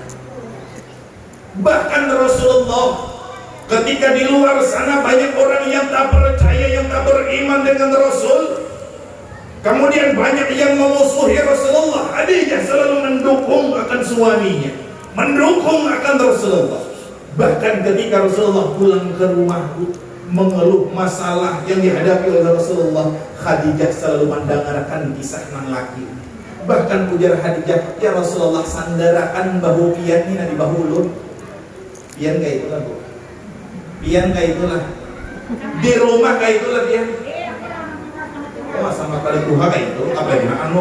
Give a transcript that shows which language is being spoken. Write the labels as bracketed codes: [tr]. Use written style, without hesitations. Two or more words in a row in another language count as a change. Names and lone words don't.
[id] Bahkan Rasulullah ketika di luar sana banyak orang yang tak percaya, yang tak beriman dengan Rasul, kemudian banyak yang memusuhi Rasulullah, Khadijah selalu mendukung akan suaminya, mendukung akan Rasulullah. Bahkan ketika Rasulullah pulang ke rumah mengeluh masalah yang dihadapi oleh Rasulullah, Khadijah selalu mendengarkan kisah nang laki. [bjn] Bahkan ujar Khadijah, [ar] ya Rasulullah, [bjn] sandarakan bahu pian ini di bahu ulun. Pian kayak itulah bu. Pian kayak itulah. Di rumah kayak itulah pian. Oh sama kali tuha kayak itu, apa yang anu?